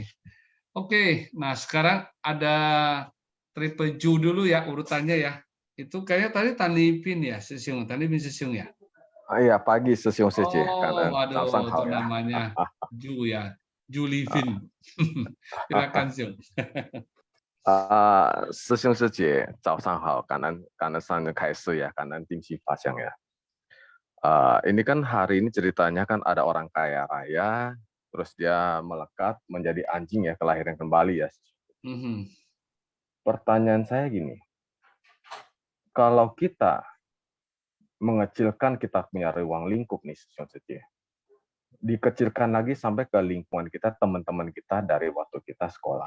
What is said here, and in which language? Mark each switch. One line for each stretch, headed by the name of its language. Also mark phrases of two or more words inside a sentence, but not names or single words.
Indonesian: Oke, nah sekarang ada Triple Ju dulu ya urutannya ya. Itu kayaknya tadi Tanipin ya, Tanipin Sesiung ya. Iya, pagi Sesiung Sece, Oh, karena waduh, itu ya. namanya Ju ya, Julivin. Silakan Siung.
Chinese: 师兄师姐早上好，感恩上人开示ya，感恩定期发香 ya.
Indonesian: Ini kan hari ini ceritanya kan ada orang kaya raya, terus dia melekat menjadi anjing ya, kelahiran kembali ya. Pertanyaan saya gini, kalau kita mengecilkan kita punya ruang lingkup nih, dikecilkan lagi sampai ke lingkungan kita, teman-teman kita dari waktu kita sekolah.